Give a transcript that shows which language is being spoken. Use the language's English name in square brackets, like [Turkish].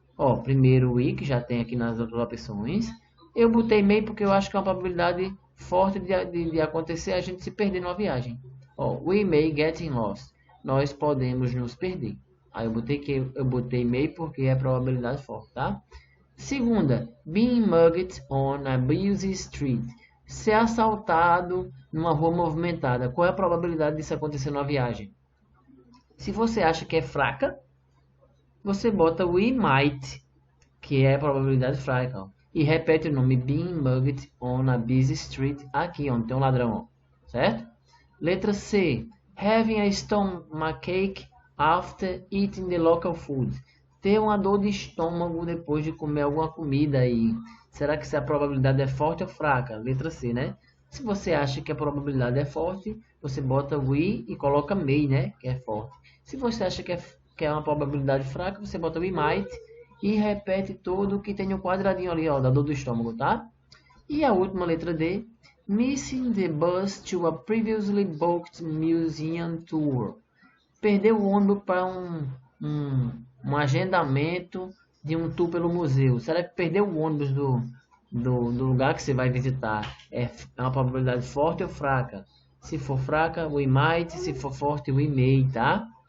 [Portuguese] Ó, primeiro we, que já tem aqui nas outras opções. Eu botei may porque eu acho que é uma probabilidade forte de acontecer a gente se perder numa viagem. Ó, [English] we may getting lost. [Portuguese] Nós podemos nos perder. Aí eu botei may porque é probabilidade forte, tá? [English] Segunda, being mugged on a busy street. [Portuguese] Ser assaltado numa rua movimentada. Qual é a probabilidade disso acontecer numa viagem? Se você acha que é fraca, você bota we might, que é a probabilidade fraca. Ó. E repete o nome [English] being mugged on a busy street [Portuguese] aqui, onde tem um ladrão. Ó. Certo? Letra C. [English] Having a stomachache after eating the local food. [Portuguese] Ter uma dor de estômago depois de comer alguma comida aí. Será que a probabilidade é forte ou fraca? Letra C, né? Se você acha que a probabilidade é forte, você bota we e coloca may, né? Que é forte. Se você acha que é uma probabilidade fraca, você bota [English] we might [Portuguese] e repete todo o que tem no quadradinho ali, ó, da dor do estômago, tá? E a última, letra D. [English] Missing the bus to a previously booked museum tour. [Portuguese] Perdeu o ônibus para um agendamento de um tour pelo museu. Será que perdeu o ônibus do lugar que você vai visitar? É uma probabilidade forte ou fraca? Se for fraca, [English] we might. [Portuguese] Se for forte, [English] we may, [Portuguese] tá?